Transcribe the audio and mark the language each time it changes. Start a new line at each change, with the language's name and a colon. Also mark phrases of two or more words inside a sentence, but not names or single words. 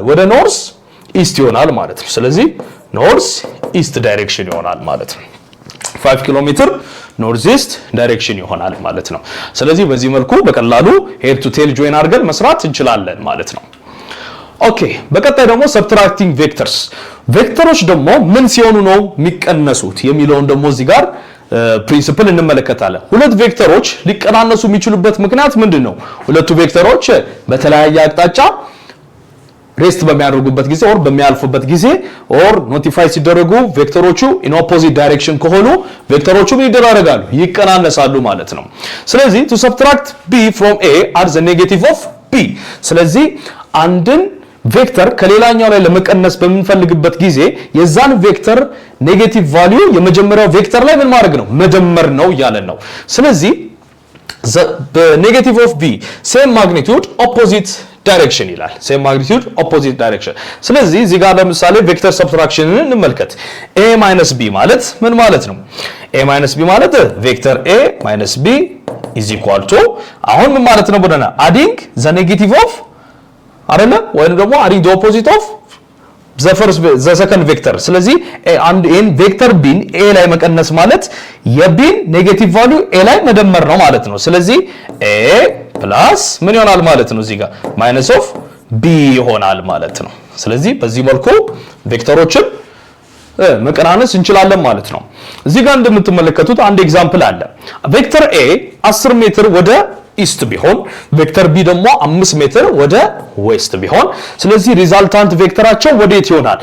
Amharic: ወደ
English: north east
Amharic: ይሆናል ማለት ነው። ስለዚህ
English: north east direction
Amharic: ይሆናል ማለት ነው። 5 ኪሎ ሜትር
English: north east direction
Amharic: ይሆናል ማለት ነው። ስለዚህ በዚህ መልኩ በቀላሉ
English: head to tail join
Amharic: አድርገን መስራት እንችላለን ማለት ነው። ኦኬ በቀጣይ ደግሞ
English: subtracting vectors
Amharic: ቬክተሮች ደግሞ ምን ሲሆኑ ነው የሚቀነሱት የሚለውን ደግሞ እዚህ ጋር ፕሪንሲፕል እንመለከታለን። ሁለት ቬክተሮች ሊቀናነሱ የሚችሉበት ምክንያት ምንድነው? ሁለቱ ቬክተሮች በተለያየ አቅጣጫ ሬስት በሚያደርጉበት ጊዜ ኦር በሚያልፉበት ጊዜ ኦር ኖቲፋይ ሲደረጉ ቬክተሮቹ
English: in opposite direction
Amharic: ከሆኑ ቬክተሮቹ ምን ይደረጋሉ? ይቀናነሳሉ ማለት ነው። ስለዚህ
English: to subtract b from a are the negative of b
Amharic: ስለዚህ አንድን ቬክተር ከሌላኛው ላይ ለመቀነስ በምንፈልግበት ጊዜ የዛን ቬክተር
English: negative value
Amharic: የመጀመሪያው ቬክተር ላይ ምን ማድረግ ነው? መደመር ነው ያለን ነው። ስለዚህ
English: the negative of b same magnitude opposite direction
Amharic: ይላል።
English: same magnitude opposite direction።
Amharic: ስለዚህ እዚህ ጋር ለምሳሌ ቬክተር ሰብትራክሽንን እንመልከት። a - b ማለት ምን ማለት ነው? a - b ማለት ቬክተር a - b = አሁን ምን ማለት ነው ብለናል?
English: adding the negative of
Amharic: አይደለ ወይንም ደግሞ
English: adding the opposite of the second vector።
Amharic: ስለዚህ አንድ ቬክተር b a ላይ መቀነስ ማለት የb
English: negative value
Amharic: a ላይ መደመር ነው ማለት ነው። ስለዚህ a ፕላስ ምን ይሆናል ማለት ነው? እዚህ ጋር
English: minus of b
Amharic: ይሆናል ማለት ነው። ስለዚህ በዚህ መልኩ ቬክተሮችን መቀናነስ እንችላለን ማለት ነው። እዚህ ጋር እንደምትመለከቱት አንድ ኤግዛምፕል አለ። ቬክተር a 10 ሜትር ወደ ኢስት ቢሆን ቬክተር b ደግሞ 5 ሜትር ወደ ዌስት ቢሆን ስለዚህ ሪዛልታንት ቬክተራቸው ወዴት ይሆናል?